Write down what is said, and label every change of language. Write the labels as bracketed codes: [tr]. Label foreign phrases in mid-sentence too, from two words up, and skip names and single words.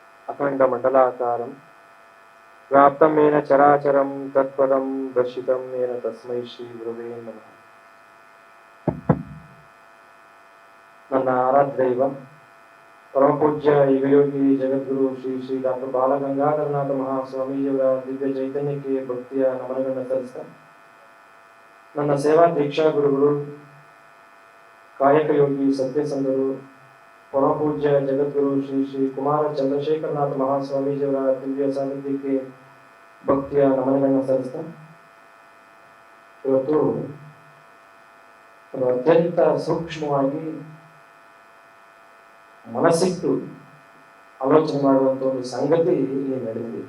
[sa] अखण्डमण्डलाकारं व्याप्तं येन चराचरं तत्पदं दर्शितं येन तस्मै श्रीगुरवे नमः. [kn] ನನ್ನ ಆರಾಧ್ಯ ದೈವ ಪರಮಪೂಜ್ಯ ಯುಗಯೋಗಿ ಜಗದ್ಗುರು ಶ್ರೀ ಶ್ರೀ ಡಾಕ್ಟರ್ ಬಾಲಗಂಗಾಧರನಾಥ ಮಹಾಸ್ವಾಮೀಜಿಯವರ ದಿವ್ಯ ಚೈತನ್ಯಕ್ಕೆ ಭಕ್ತಿಯ ನಮನಗಳನ್ನು ಸಲ್ಲಿಸ್ತಾ, ನನ್ನ ಸೇವಾ ದೀಕ್ಷಾ ಗುರುಗಳು ಕಾಯಕ ಯೋಗಿ ಸತ್ಯಸಂಧರು ಪರಮಪೂಜ್ಯ ಜಗದ್ಗುರು ಶ್ರೀ ಶ್ರೀ ಕುಮಾರ ಚಂದ್ರಶೇಖರನಾಥ ಮಹಾಸ್ವಾಮೀಜಿಯವರ ದಿವ್ಯ ಸಾನ್ನಿಧ್ಯಕ್ಕೆ ಭಕ್ತಿಯ ನಮನಗಳನ್ನು ಸಲ್ಲಿಸ್ತಾ, ಇವತ್ತು ಅತ್ಯಂತ ಸೂಕ್ಷ್ಮವಾಗಿ ಮನಸ್ಸಿಟ್ಟು ಆಲೋಚನೆ ಮಾಡುವಂತ ಒಂದು ಸಂಗತಿ ಇಲ್ಲಿ ನಡೆದಿದೆ.